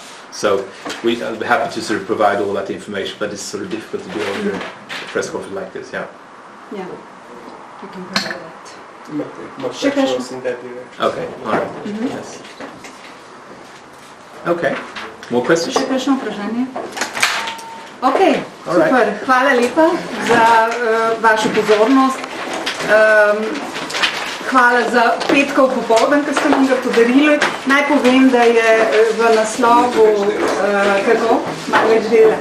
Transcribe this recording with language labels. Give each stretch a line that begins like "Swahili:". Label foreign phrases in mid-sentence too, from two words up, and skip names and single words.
English: So I'll be happy to sort of provide all that information, but it's sort of difficult to do over a press conference like this. Yeah. Yeah, you can provide that. Much actions in that direction. Okay, all right. Yes. Okay, more questions?
Slovenian: Še kakšno vprašanje? Ok, super. Hvala lepa za vašo pozornost. Hvala za petkov popoldan, ki ste nam ga podarili. Naj povem, da je v naslovu, malo več dela.